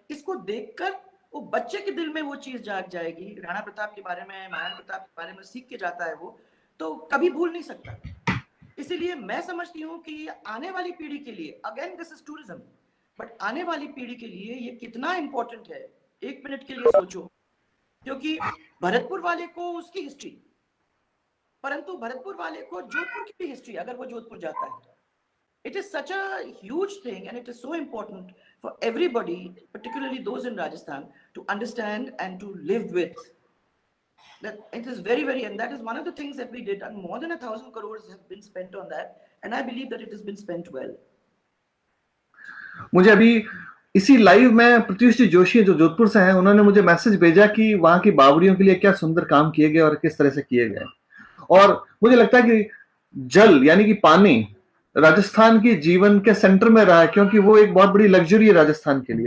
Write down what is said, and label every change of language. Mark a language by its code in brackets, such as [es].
[hi] इसको देखकर वो बच्चे के दिल में वो चीज जाग जाएगी। राणा प्रताप के बारे में, महाराणा प्रताप के बारे में सीख के जाता है वो, तो कभी भूल नहीं सकता। इसीलिए मैं समझती हूँ कि आने वाली पीढ़ी के लिए, [en] again this is tourism, but [hi] आने वाली पीढ़ी के लिए ये कितना इंपॉर्टेंट है, एक मिनट के लिए सोचो। क्योंकि भरतपुर वाले को उसकी हिस्ट्री, परंतु भरतपुर वाले को जोधपुर की भी हिस्ट्री, अगर वो जोधपुर जाता है, [en] it is such a huge thing and it is so important for everybody, particularly those in Rajasthan, to understand and to live with. That it is very, very, and that is one of the things that we did, and more than 1,000 crores have been spent on that, and I believe that it has been spent well. [hi] मुझे अभी इसी live में प्रत्युष जी जोशी जो जोधपुर से हैं, उन्होंने मुझे message भेजा कि वहां की बावड़ियों के लिए क्या सुंदर काम किए गए और किस तरह से किए गए। और मुझे लगता है कि जल यानी कि पानी राजस्थान के जीवन के सेंटर में रहा है, क्योंकि वो एक बहुत बड़ी लग्जरी है राजस्थान के लिए।